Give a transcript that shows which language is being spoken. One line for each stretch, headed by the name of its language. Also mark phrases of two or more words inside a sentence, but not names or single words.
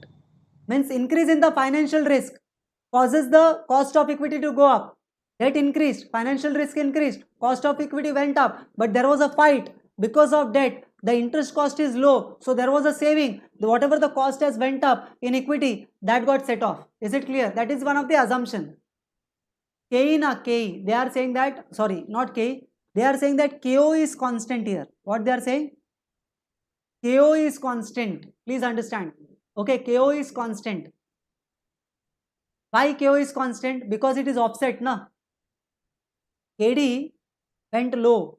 English: Means increase in the financial risk causes the cost of equity to go up. Debt increased, financial risk increased, cost of equity went up, but there was a fight because of debt. The interest cost is low, so there was a saving. Whatever the cost has went up in equity, that got set off. Is it clear? That is one of the assumption. KE na KE, they are saying that, sorry, not KE, they are saying that KO is constant here. What they are saying? KO is constant. Please understand. Okay, KO is constant. Why KO is constant? Because it is offset, na? KD went low.